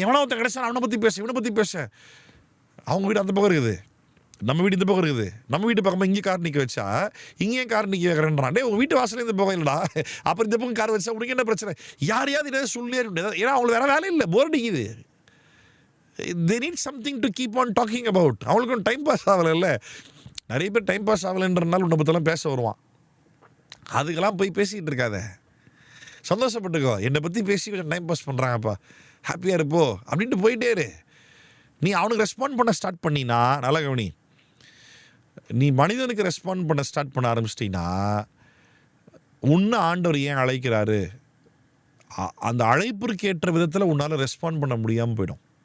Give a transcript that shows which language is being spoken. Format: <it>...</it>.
<ta>எவனோ ஒருத்தன் கிடைச்சா அவனை பற்றி பேச. அவங்க வீடு அந்த பக்கம் இருக்குது, நம்ம வீடு இந்த பக்கம் இருக்குது. நம்ம வீட்டு பக்கமாக இங்கே கார் நிற்க வச்சா இங்கேயும் கார் நிற்க வைக்கிறேன்றான். உங்கள் வீட்டு வாசலே இந்த பக்கம் இல்லைடா, அப்புறம் இந்த பக்கம் கார் வச்சா உனக்கு என்ன பிரச்சனை, யாரையாவது ஏதாவது சொல்லியே முடியாது. ஏன்னா அவங்களுக்கு வேறு வேலை இல்லை, போர் அடிக்குது.</ta> <en>they need something to keep on talking about.</en> <ta>அவங்களுக்கு ஒன்று டைம் பாஸ் ஆகலை. நிறைய பேர் டைம் பாஸ் ஆகலைன்றனால உன்னை பற்றிலாம் பேச வருவான். அதுக்கெல்லாம் போய் பேசிக்கிட்டு இருக்காத, சந்தோஷப்பட்டுக்கோ. என்னை பற்றி பேசி கொஞ்சம் டைம் பாஸ் பண்ணுறாங்கப்பா, ஹாப்பியாக இருப்போ அப்படின்ட்டு போயிட்டே இரு. நீ அவனுக்கு ரெஸ்பாண்ட் பண்ண ஸ்டார்ட் பண்ணினா, நல்லா கவனி, நீ மனிதனுக்கு ரெஸ்பாண்ட் பண்ண ஸ்டார்ட் பண்ண ஆரம்பிச்சிட்டின்னா உன்னை ஆண்டவர் ஏன் அழைக்கிறாரு, அந்த அழைப்பிற்கு ஏற்ற விதத்தில் உன்னால் ரெஸ்பாண்ட் பண்ண முடியாமல் போயிடும்.</ta>